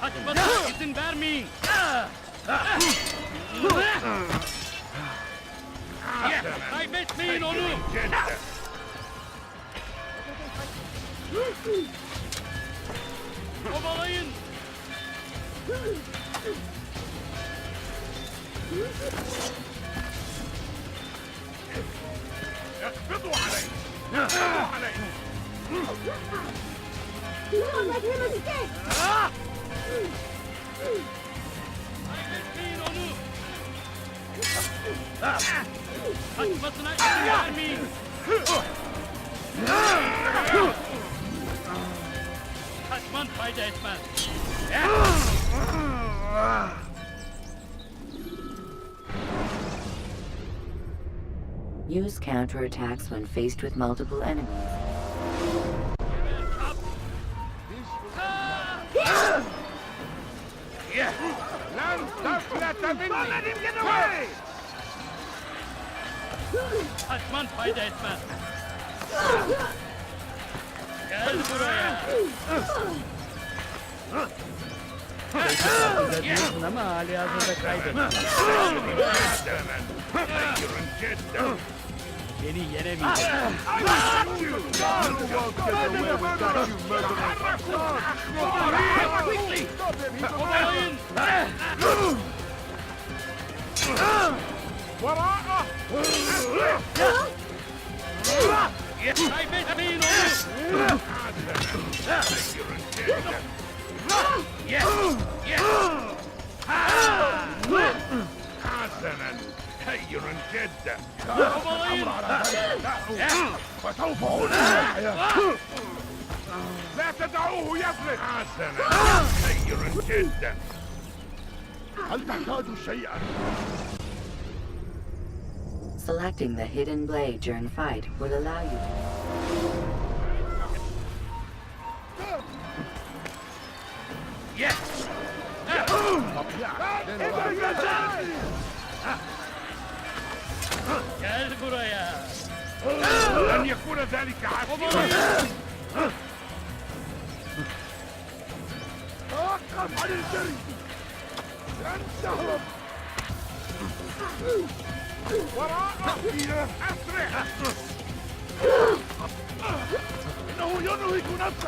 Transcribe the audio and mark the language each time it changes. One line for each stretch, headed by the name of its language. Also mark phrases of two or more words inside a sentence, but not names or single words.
Turkish: Kaçmasına izin vermeyin. Kaybetmeyin onu. Kovalayın.
Arabic: اقبضوا علي. اقبضوا علي.
Turkish: Kaybetmeyin onu. Kaçmasına izin vermeyin. Kaçman fayda etmez.
English: Use counterattacks when faced with multiple enemies.
Arabic: لن تفلت مني.
English: Get away.
Turkish: Kaçman fayda etmez. Gel buraya. Farkında değilsin ama hali hazırda kaybettin. Beni yenemeyeceksin. Kovalayın.
Arabic: وراءه.
Turkish: Kaybetmeyin onu.
Arabic: حسنا. خير جدا.
Turkish: Kovalayın.
Arabic: فسوف أنهي. لا تدعوه يفلت. حسنا. خير جدا. هل تحتاج شيئا؟
English: Selecting the hidden blade during fight will allow you to...
Turkish: Gel buraya.
Arabic: لن يكون ذلك عسيرا. توقف عن الجري. لن تهرب. وراءه. أسرع. إنه ينهك نفسه.